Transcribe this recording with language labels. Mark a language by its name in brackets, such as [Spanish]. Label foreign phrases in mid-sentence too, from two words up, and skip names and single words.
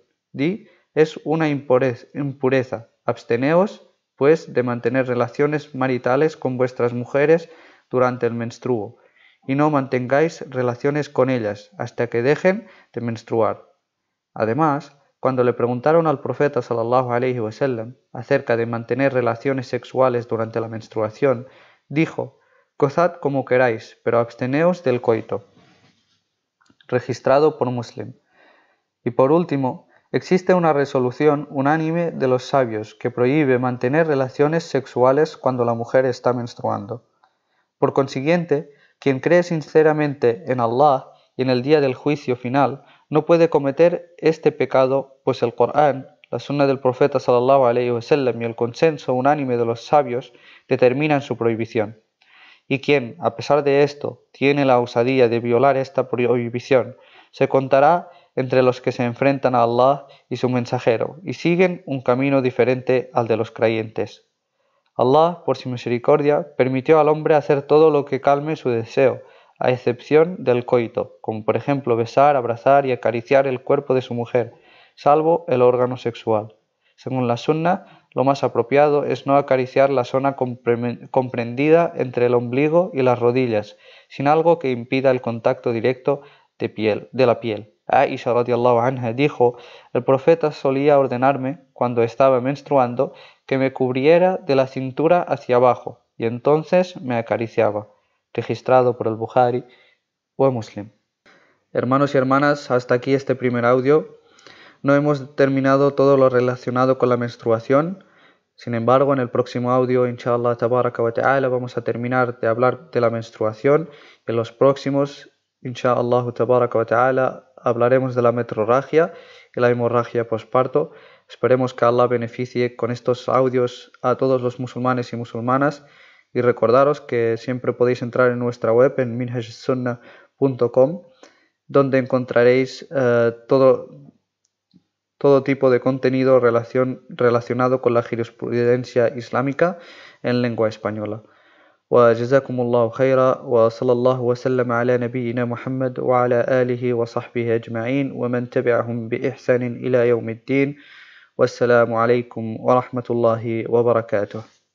[Spanish] Di: es una impureza. Absteneos, pues, de mantener relaciones maritales con vuestras mujeres durante el menstruo, y no mantengáis relaciones con ellas hasta que dejen de menstruar. Además, cuando le preguntaron al profeta [Arabic] صلى الله عليه وسلم [Spanish] acerca de mantener relaciones sexuales durante la menstruación, dijo: gozad como queráis, pero absteneos del coito. Registrado por Muslim. Y por último, existe una resolución unánime de los sabios que prohíbe mantener relaciones sexuales cuando la mujer está menstruando. Por consiguiente, quien cree sinceramente en Allah y en el día del juicio final no puede cometer este pecado, pues el Corán, la sunna del profeta [Arabic] صلى الله عليه وسلم [Spanish] y el consenso unánime de los sabios determinan su prohibición. Y quien, a pesar de esto, tiene la osadía de violar esta prohibición, se contará entre los que se enfrentan a Allah y su mensajero y siguen un camino diferente al de los creyentes. Allah, por su misericordia, permitió al hombre hacer todo lo que calme su deseo, a excepción del coito, como por ejemplo besar, abrazar y acariciar el cuerpo de su mujer, salvo el órgano sexual. Según la sunna, lo más apropiado es no acariciar la zona comprendida entre el ombligo y las rodillas, sin algo que impida el contacto directo de la piel. Aisha [Arabic] رضي الله عنها [Spanish] dijo: el profeta solía ordenarme, cuando estaba menstruando, que me cubriera de la cintura hacia abajo, y entonces me acariciaba. Registrado por el Bukhari o Muslim. Hermanos y hermanas, hasta aquí este primer audio. No hemos terminado todo lo relacionado con la menstruación. Sin embargo, en el próximo audio, [Arabic] إن شاء الله تبارك وتعالى, [Spanish] vamos a terminar de hablar de la menstruación. En los próximos, [Arabic] إن شاء الله تبارك وتعالى, [Spanish] hablaremos de la metrorragia y la hemorragia posparto. Esperemos que Allah beneficie con estos audios a todos los musulmanes y musulmanas. Y recordaros que siempre podéis entrar en nuestra web en minhajsunna.com, donde encontraréis todo tipo de contenido relacionado con la jurisprudencia islámica en lengua española. [Arabic] وجزاكم الله خيرا وصلى الله وسلم على نبينا محمد وعلى آله وصحبه أجمعين ومن تبعهم بإحسان إلى يوم الدين والسلام عليكم ورحمة الله وبركاته.